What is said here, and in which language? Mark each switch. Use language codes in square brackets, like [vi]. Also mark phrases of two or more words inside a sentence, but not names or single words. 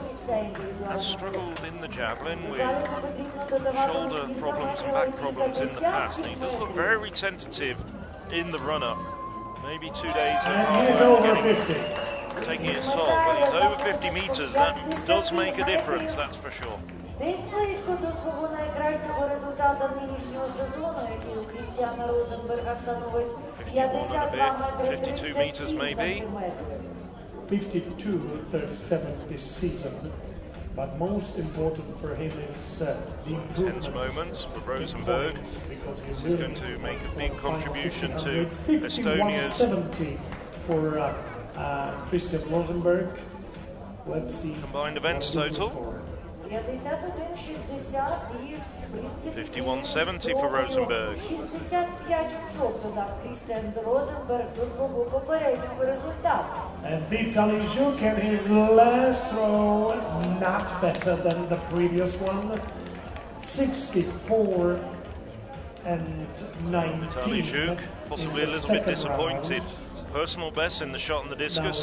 [en] Has struggled in the javelin with shoulder problems and back problems in the past. And he does look very tentative in the run-up. Maybe 2 days of And he's over 50. taking its toll, but he's over 50 meters. That does make a difference, that's for sure. [uk] Десь близько до свого найкращого результату нинішнього сезону, який у Крістіана Розенберга становить 52 метри [en] 52 meters maybe. 52.37 this season. But most important for him is the improvement. Tense moments for Rosenberg. Because he's He's going to make a big contribution to Estonia's 51.70 for Christian Rosenberg. Let's see. combined events total. 51.70 for Rosenberg. [uk] 65 очок додав Крістіан Розенберг до свого попереднього результату. [en] And Vitaly Zhuk and his last throw, not better than the previous one. 64 and 19. Vitaly Zhuk, possibly a little bit disappointed. Personal best in the shot and the discus.